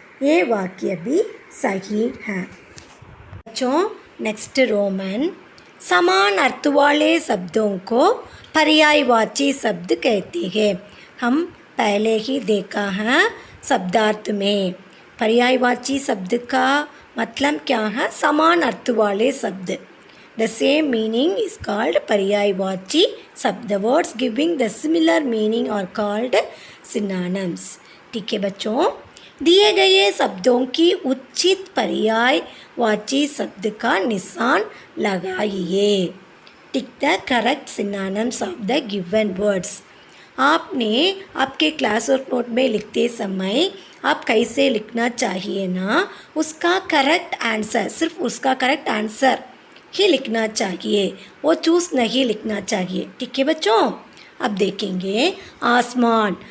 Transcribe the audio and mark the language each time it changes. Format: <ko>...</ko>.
<hi>ये वाक्य भी सही है। बच्चों, नेक्स्ट रोमन, समान अर्थ वाले शब्दों को पर्यायवाची शब्द कहते हैं। हम पहले ही देखा है शब्दार्थ में। पर्यायवाची शब्द का मतलब क्या है? समान अर्थ वाले शब्द।</hi> <en>The same meaning is called पर्यायवाची शब्द. The words giving the similar meaning are called synonyms.</en> <hi>ठीक है बच्चों, दिए गए शब्दों की उचित पर्यायवाची शब्द का निशान लगाइए।</hi> <en>Tick the correct synonyms of the given words.</en> <hi>आपने आपके क्लास वर्क नोट में लिखते समय आप कैसे लिखना चाहिए ना, उसका करेक्ट आंसर, सिर्फ उसका करेक्ट आंसर ही लिखना चाहिए, वो चूज नहीं लिखना चाहिए। ठीक है बच्चों, अब देखेंगे आसमान।</hi>